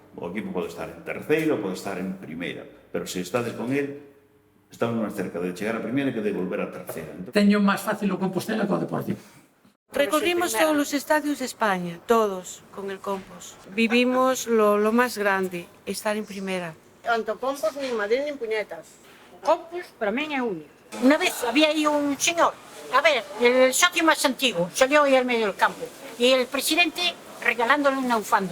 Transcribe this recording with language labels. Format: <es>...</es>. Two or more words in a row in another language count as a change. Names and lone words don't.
<gl>O equipo pode estar en terceira ou pode estar en primeira, pero se estades con el, estamos máis cerca de chegar a primeira que de volver a terceira. Teño máis fácil o Compostela que o Deportivo.</gl> <es>Recorrimos todos los estadios de España, todos, con el Compos. Vivimos lo más grande, estar en primera. Tanto Compos ni Madrid ni puñetas.</es> <gl>Compos para min é único.</gl> <es>Una vez había ahí un señor, a ver, el socio más antiguo, salió ahí al medio del campo y el presidente regalándole una bufanda.</es>